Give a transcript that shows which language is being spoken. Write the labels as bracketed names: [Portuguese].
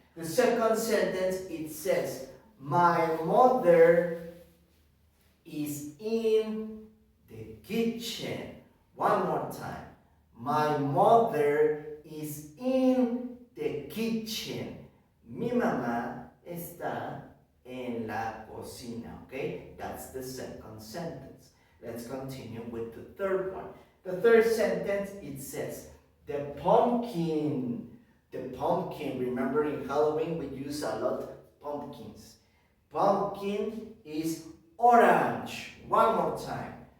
[English] The second sentence, it says, my mother is in the kitchen. One more time. My mother is in the kitchen. [Spanish] Mi mamá está en la cocina, okay? [English] That's the second sentence. Let's continue with the third one. The third sentence, it says, the pumpkin. The pumpkin, remember in Halloween we use a lot of pumpkins. Pumpkin is orange. One more time.